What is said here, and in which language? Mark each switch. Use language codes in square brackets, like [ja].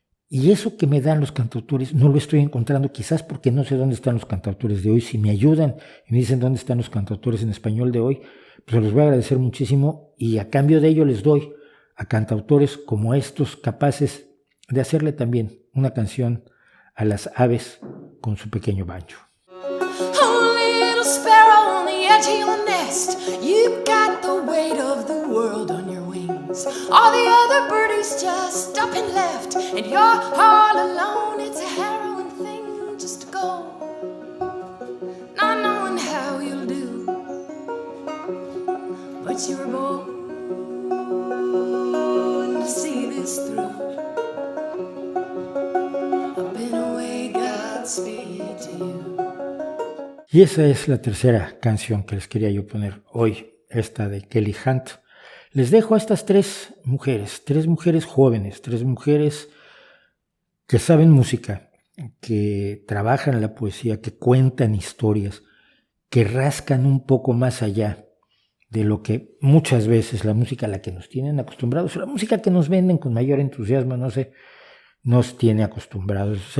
[es] Y eso que me dan los cantautores no lo estoy encontrando, quizás porque no sé dónde están los cantautores de hoy. Si me ayudan y me dicen dónde están los cantautores en español de hoy, pues se los voy a agradecer muchísimo, y a cambio de ello les doy a cantautores como estos capaces de hacerle también una canción a las aves con su pequeño banjo. [en] Oh, little sparrow on the edge of your nest, you've got the weight of the world on your wings. All the other birdies just up and left, and you're all alone. It's a harrowing thing just to go, not knowing how you'll do, but you were born to see this through. I've been away, Godspeed to you. [es] Y esa es la tercera canción que les quería yo poner hoy, esta de Kelly Hunt. Les dejo a estas tres mujeres jóvenes, tres mujeres que saben música, que trabajan la poesía, que cuentan historias, que rascan un poco más allá de lo que muchas veces la música a la que nos tienen acostumbrados, o la música que nos venden con mayor entusiasmo, no sé, nos tiene acostumbrados.